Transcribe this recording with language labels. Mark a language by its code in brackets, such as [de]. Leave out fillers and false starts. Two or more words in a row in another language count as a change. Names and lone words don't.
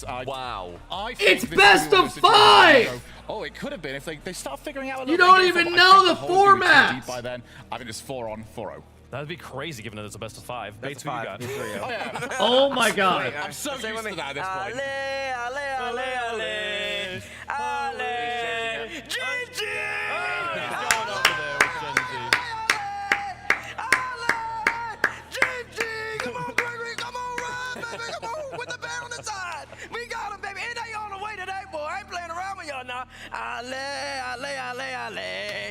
[en] Wow. It's best of 5! Oh, it could have been if they start figuring out a little You don't even know the format! By then, I think it's 4-on, 4-0. That'd be crazy given that it's a best of 5. Bates, who you got? Oh, yeah. Oh my god. I'm so used to that at this point. Ale, ale, ale, ale, ale, GG! He's going over there with Gen Z. Come on, Gregory, come on, run, baby, come on, with the band on the side. We got him, baby, and they on the way today, boy. I ain't playing around with y'all now. Ale, ale, ale, ale.